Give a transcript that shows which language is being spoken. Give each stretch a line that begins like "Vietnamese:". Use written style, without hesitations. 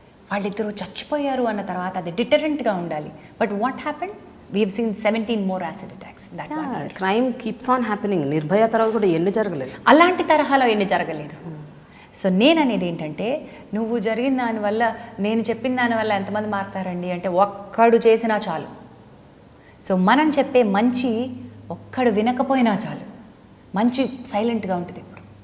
Telugu: వాళ్ళిద్దరూ చచ్చిపోయారు అన్న తర్వాత అది డిటరెంట్గా ఉండాలి.
English: But what happened? We've seen 17 more acid attacks that one year. Crime keeps on happening.
Telugu: Nirbhaya తర్వాత కూడా ఎన్ని జరగలేదు, అలాంటి తరహాలో ఎన్ని జరగలేదు. సో నేను అనేది ఏంటంటే, నువ్వు జరిగిన దానివల్ల, నేను చెప్పిన దానివల్ల ఎంతమంది మారుతారండి అంటే ఒక్కడు చేసినా చాలు. సో మనం చెప్పే మంచి ఒక్కడు వినకపోయినా చాలు. మంచి సైలెంట్గా ఉంటుంది ఇప్పుడు.